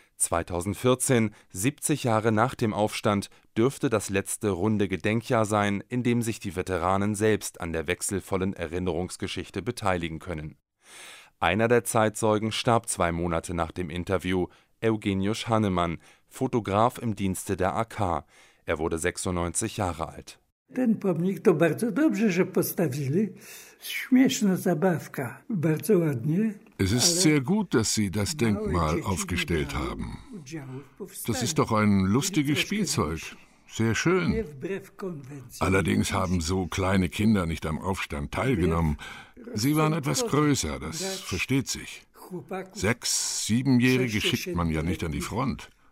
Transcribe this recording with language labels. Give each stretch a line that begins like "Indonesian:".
German: 2014, 70 Jahre nach dem Aufstand, dürfte das letzte runde Gedenkjahr sein, in dem sich die Veteranen selbst an der wechselvollen Erinnerungsgeschichte beteiligen können. Einer der Zeitzeugen starb zwei Monate nach dem Interview, Eugeniusz Hannemann, Fotograf im Dienste der AK. Er wurde 96 Jahre alt.
Polish: Ten pomnik to bardzo dobrze, że postawili. Śmieszna zabawka, bardzo ładnie.
German: Es ist sehr gut, dass Sie das Denkmal aufgestellt haben. Das ist doch ein lustiges Spielzeug. Sehr schön. Allerdings haben so kleine Kinder nicht am Aufstand teilgenommen. Sie waren etwas größer, das versteht sich. 6-7-Jährige schickt man ja nicht an die Front.